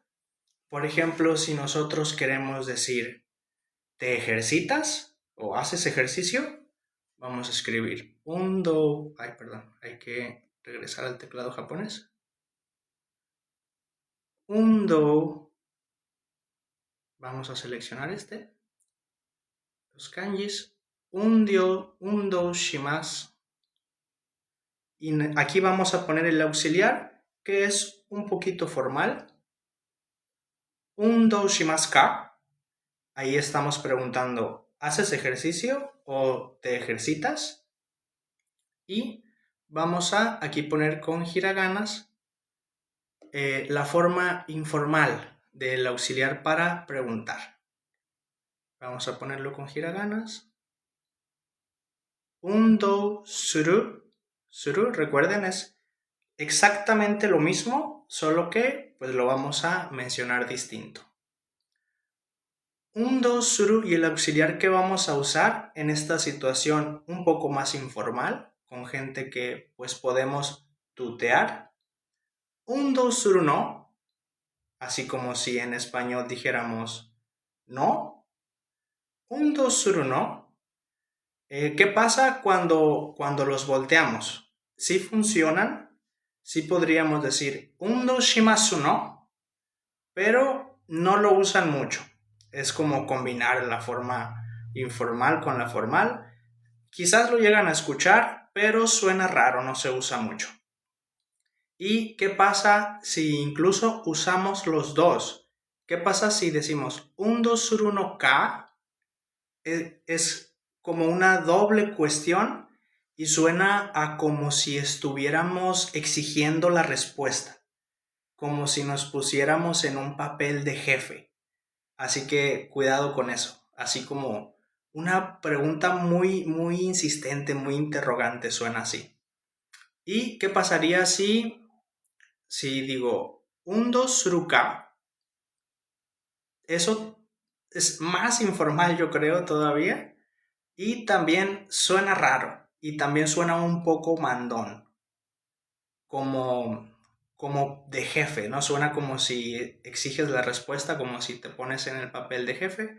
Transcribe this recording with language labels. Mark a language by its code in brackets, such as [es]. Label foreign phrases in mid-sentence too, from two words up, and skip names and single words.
[es] Por ejemplo, si nosotros queremos decir, ¿te ejercitas o haces ejercicio? vamos a escribir undo. Ay, perdón, hay que regresar al teclado japonés. Undo. Vamos a seleccionar los kanjis. [ja] 運動します. [es] Y aquí vamos a poner el auxiliar, que es un poquito formal. [ja] 運動しますか. [es] Ahí estamos preguntando, ¿haces ejercicio o te ejercitas? Y vamos a aquí poner con hiraganas la forma informal del auxiliar para preguntar. Vamos a ponerlo con hiraganas. [ja] 運動する. [es] Suru, recuerden, es exactamente lo mismo, solo que pues lo vamos a mencionar distinto. [ja] 運動する [es] y el auxiliar que vamos a usar en esta situación un poco más informal, con gente que pues podemos tutear. [ja] 運動するの, [es] así como si en español dijéramos no. [ja] 運動するの. [es] ¿Qué pasa cuando los volteamos? ¿Sí funcionan? Sí podríamos decir [ja] 運動しますの, [es] pero no lo usan mucho. Es como combinar la forma informal con la formal. Quizás lo llegan a escuchar, pero suena raro, no se usa mucho. ¿Y qué pasa si incluso usamos los dos? ¿Qué pasa si decimos [ja] 運動するのか? [es] Es como una doble cuestión y suena a como si estuviéramos exigiendo la respuesta, como si nos pusiéramos en un papel de jefe. Así que cuidado con eso, así como una pregunta muy, muy insistente, muy interrogante, suena así. ¿Y qué pasaría si digo [ja] 運動するか? [es] Eso es más informal, yo creo, todavía. Y también suena raro. Y también suena un poco mandón. Como de jefe, ¿no? Suena como si exiges la respuesta, como si te pones en el papel de jefe.